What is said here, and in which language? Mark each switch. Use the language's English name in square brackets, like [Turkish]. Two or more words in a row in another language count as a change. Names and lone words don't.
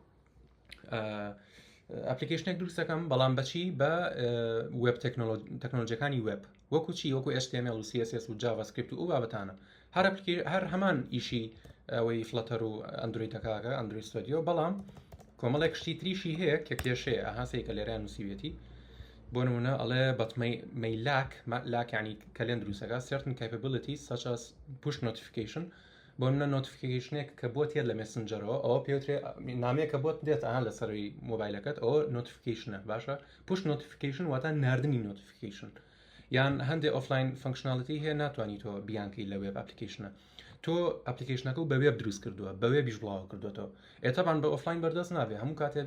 [Central Kurdish] ئەپلیکیشنێک دروستەکەم بەڵام بەچی بە وێب تەکنۆلۆژیەکانی وێب وەکو چی وەکو HTML و CSS و JavaScript و بابەتانە هەر هەمان ئیشی ئەوەی فلەتەر و ئەندرویدەکەکە ئەندروید ستودیۆ بەڵام کۆمەڵێک شتی تریشی هەیە کە کێشەیە ئەهاسەی کە لێرەیان نووسیوێتی بۆ نمونە ئەڵێ بەتمەی لاک ینی کەلێن دروستەکە [English] certain capabilities such as push notification [Central Kurdish] بۆ منە نۆتیفیکیشنێک کە بۆ تێت لە مێسنجەرەوە ئەوە پێوترێ نامەیە کە بۆت دێت ئەها لەسەروی مۆبایلەکەت ئەوە نۆتیفیکیشنە باشە [English] push notification [Central Kurdish] واتە ناردنی نۆتیفیکیشن یان هەندێک [English] offline functionality [Central Kurdish] هەیە ناتوانانی تۆ بیانکەی لە وێب ئەپلیکیشنە تۆ ئەپلیکیشنەکە و بە وێب دروست کردووە بە وێبیش بڵاو کردوێتەوە ئێتەبان بە ئۆفلاین بەردەست نابێ هەموو کاتێ